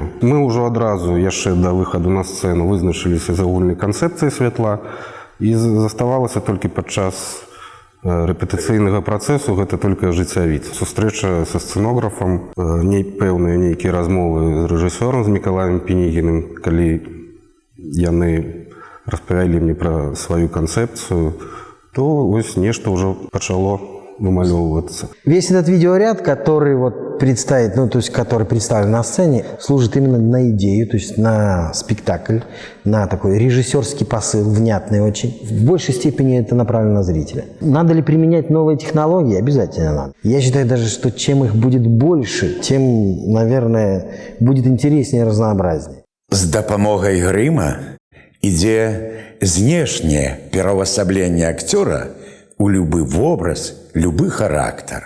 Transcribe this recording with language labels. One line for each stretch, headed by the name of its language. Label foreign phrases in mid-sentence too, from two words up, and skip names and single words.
Belarusian: Мы ўжо адразу, яшчэ да выхаду на сцэну, вызначыліся з агульнай канцэпцыяй святла, і заставалася толькі падчас рэпетыцыйнага працэсу гэта толькі ажыццявіць. Сустрэча са сцэнографам, пэўныя нейкія размовы з рэжысёрам, з Мікалаем Пінігіным, калі яны распавялі мне пра сваю канцэпцыю, то вось нешта ўжо пачало вымалёўвацца.
Russian: Весь этот видеоряд, который вот представит, ну, то есть который представлен на сцене, служит именно на идею, то есть на спектакль, на такой режиссерский посыл, внятный очень. В большей степени это направлено на зрителя. Надо ли применять новые технологии? Обязательно надо. Я считаю даже, что чем их будет больше, тем, наверное, будет интереснее и разнообразнее.
Belarusian: З дапамогай грыма ідзе знешняе пераўвасабленне акцёра у любы вобраз, любы характар.